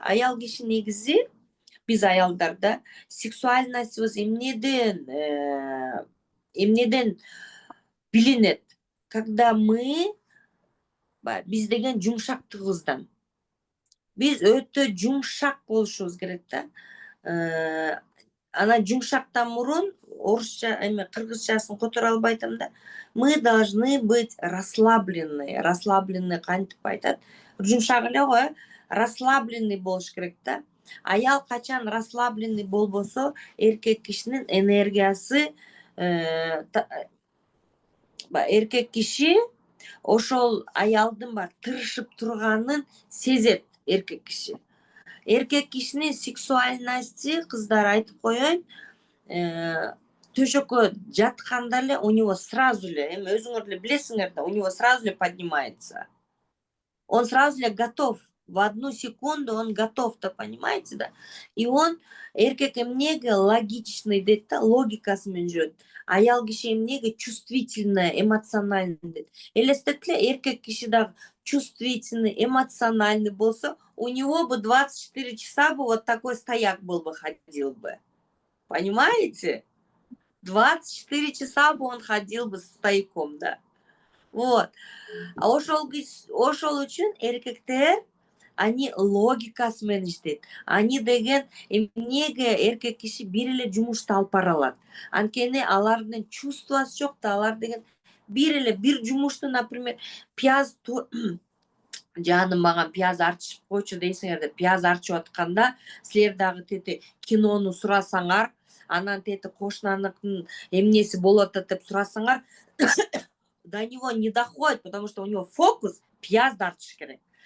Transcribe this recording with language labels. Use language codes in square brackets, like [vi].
[ky] Аял киши негизи, биз аялдарда сексуальностьыбыз эмнеден билинет? Когда биз деген жумшактыгыбыздан. Биз өтө жумшак болушубуз керек да. Ана жумшактан мурун орусча кыргызчасын которо албай атам да. [ru] Мы должны быть расслабленные. Расслабленный [ky] кантип айтат? Жумшак эле го, расслабленный болуш керек да. Аял качан расслабленный болбосо, эркек кишинин энергиясы, эркек киши ошол аялдын тырышып турганын сезет эркек киши. Эркек кишинин сексуальности, кыздар айтып коеюн, төшөккө жатканда эле [ru] у него сразу [ky] эле, эми өзүңөр деле билесиңер да, у него сразу эле [ru] поднимается. Он сразу эле готов. В 1 секунду он готов, то понимаете, да? И он, [ky] эркек эмнеге логичный дейт да, логикасы менен жүрөт. Аял киши эмнеге чувствительный, эмоциональный дейт. Элестет эле, эркек киши дагы чувствительный, эмоциональный болсо, [ru] у него бы 24 часа бы вот такой стояк был бы, ходил бы. Понимаете? 24 часа бы он ходил бы стояком, да. Вот. [ky] А ошол үчүн эркектер, они логикасы менен иштейт. Они деген эмнеге эркек киши бир эле жумушту алып бара алат. Анткени алардын чувствосы жок да, алар деген бир жумушту, например, пияз жаным мага пияз арчып койчу дейсиңер деп, пияз арчып атканда силер дагы тети кинону сурасаңар, анан тети кошунаныкын эмнеси болуп атат деп сурасаңар, [ru] до него не доходит, потому что у него фокус [ky] пияз тартыш керек.